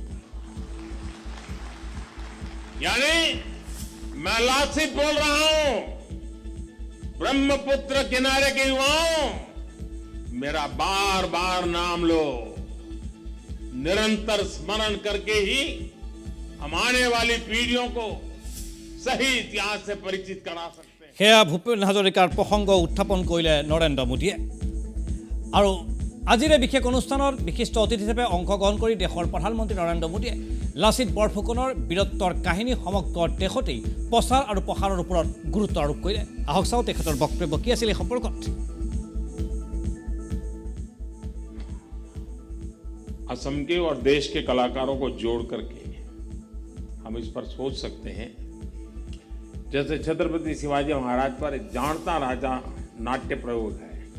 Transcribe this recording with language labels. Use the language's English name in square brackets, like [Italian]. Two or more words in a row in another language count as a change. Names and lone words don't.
[Hindi] यानी मैं लासित बोल रहा हूं, ब्रह्मपुत्र किनारे के युवाओं, मेरा बार बार नाम लो। निरंतर स्मरण करके ही हम आने वाली पीढ़ियों को सही इतिहास से परिचित करा सकते हैं। [Assamese] সেয়া ভূপেন হাজৰিকাৰ প্ৰসংগ উত্থাপন কৰিলে নৰেন্দ্ৰ মোদীয়ে। আৰু আজিৰ বিশেষ অনুষ্ঠানৰ বিশিষ্ট অতিথি হিচাপে অংশগ্ৰহণ কৰি দেশৰ প্ৰধানমন্ত্ৰী নৰেন্দ্ৰ মোদীয়ে লাচিত বৰফুকনৰ বীৰত্বৰ কাহিনী সমগ্ৰ দেশতেই প্ৰচাৰ আৰু প্ৰসাৰৰ ওপৰত গুৰুত্ব আৰোপ কৰিলে। আহক চাওঁ তেখেতৰ বক্তব্য কি আছিল এই সম্পৰ্কত। [Hindi] असम के और देश के कलाकारों को जोड़ करके हम इस पर सोच सकते हैं, जैसे छत्रपति शिवाजी महाराज पर एक जानता राजा नाट्य प्रयोग है।